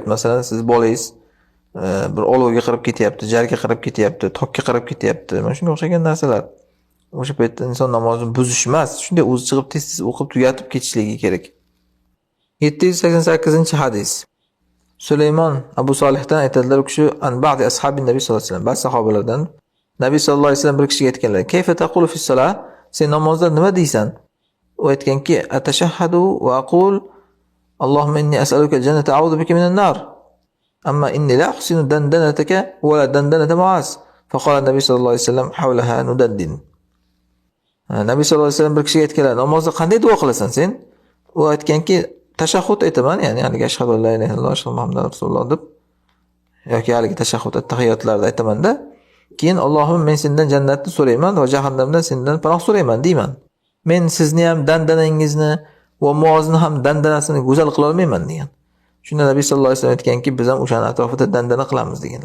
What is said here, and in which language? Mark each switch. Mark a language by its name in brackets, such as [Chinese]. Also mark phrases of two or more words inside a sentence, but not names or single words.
[Uzbek] Masalan, siz bolangiz bir olovga qarab ketyapti, jarga qarab ketyapti, tokka qarab ketyapti. Mana shunga o'xshagan narsalar. O'sha paytda inson namozini buzish emas, shunday o'zi chiqib tez-tez o'qib tugatib ketishligi kerak. 788-hadis. Sulaymon Abu Solihdan aytadilar, u kishi [Arabic] عن بعض أصحاب النبي صلى الله عليه وسلم, [Uzbek] ba'zi sahobalardan [Arabic] النبي صلى الله عليه وسلم [Uzbek] bir kishiga aytganlar: [Arabic] "كيف تقول في الصلاة? [Uzbek] Sen namozda nima deysan?" U aytganki: [Arabic] "أتشهد وأقول اللهم إني أسألك الجنة أعوذ بك من النار. أما إني لا أحسن دندنتك ولا دندنة معاذ." فقال النبي صلى الله عليه وسلم حولها ندندن." النبي صلى الله عليه وسلم [Uzbek] bir kishiga aytganlar: "Namozda qanday duo qilasan sen?" U aytganki: "Tashahhud aytaman, ya'ni haligi [Arabic] أشهد أن لا إله إلا الله ومحمد رسول الله [Uzbek] deb yoki haligi tashahhud at-tahiyotlarda aytaman-da. Keyin Allohim men sendan jannatni so'rayman va jahannamdan sendan panoh so'rayman deyman. Men sizni ham dandanangizni va Muozni ham dandanasini go'zal qila olmayman" degan. Shunda Nabiy [Arabic] صلى الله عليه وسلم [Uzbek] aytganki, biz ham o'shaning atrofida dandana qilamiz deganlar.